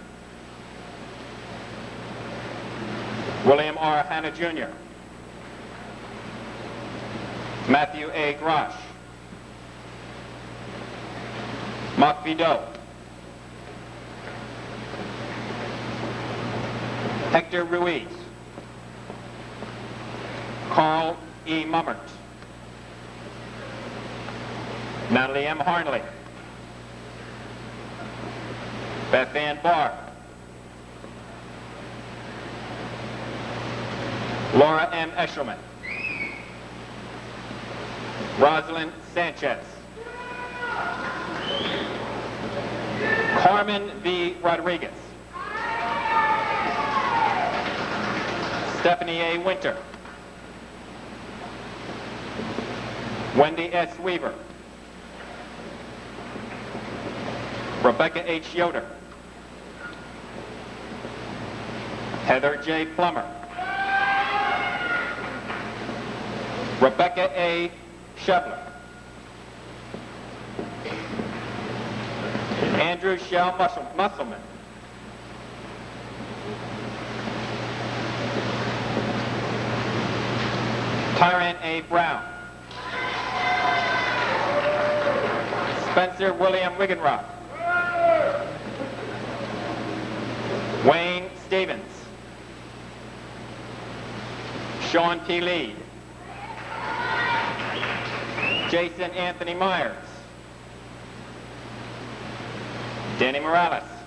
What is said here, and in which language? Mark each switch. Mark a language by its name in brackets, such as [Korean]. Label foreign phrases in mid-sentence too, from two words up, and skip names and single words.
[English] William R. Hanna Jr. Matthew A. Grosh. Mark Vidot. Hector Ruiz. Carl E. Mummert. Natalie M. Harnley. Beth Ann Barr. Laura M. Eshelman. Rosalind Sanchez. Carmen V. Rodriguez. Stephanie A. Winter. Wendy S. Weaver. Rebecca H. Yoder. Heather J. Plummer. Rebecca A. Shevler. Andrew Shell Musselman. Tyron A. Brown. Spencer William Wiggenrock. Wayne Stevens. Sean P. Lead. Jason Anthony Myers. Danny Morales.